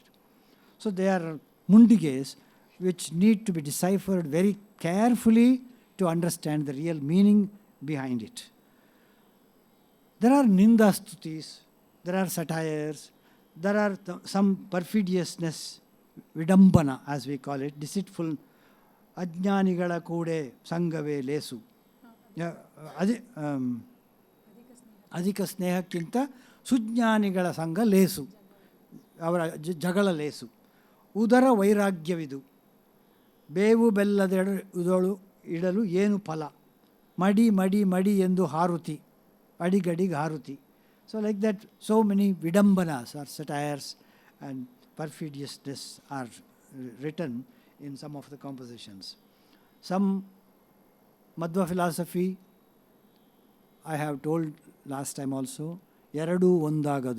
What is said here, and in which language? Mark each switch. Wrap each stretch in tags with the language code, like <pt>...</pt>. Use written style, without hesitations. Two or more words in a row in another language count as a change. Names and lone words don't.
<en>So they are mundiges which need to be deciphered very carefully to understand the real meaning behind it. There are nindastutis, there are satires, there are some perfidiousness, vidambana as we call it, deceitful,</en> <kn>ಅಜ್ಞಾನಿಗಳ ಕೂಡೆ ಸಂಗವೇ ಲೇಸು. ಅಧಿಕ ಸ್ನೇಹಕ್ಕಿಂತ ಸುಜ್ಞಾನಿಗಳ ಸಂಗ ಲೇಸು, ಅವರ ಜಗಳ ಲೇಸು. ಉದರ ವೈರಾಗ್ಯವಿದು, ಬೇವು ಬೆಲ್ಲದ ಒಳು ಇಡಲು ಏನು ಫಲ, ಮಡಿ ಮಡಿ ಮಡಿ ಎಂದು ಹಾರುತಿ, ಅಡಿಗಡಿಗೆ ಹಾರುತಿ.</kn> <en>So like that, so many vidambanas or satires and perfidiousness are written in some of the compositions. Some Madhva philosophy, I have told last time also,</en> <kn>ಯಾರದು ಒಂದಾಗದು.</kn>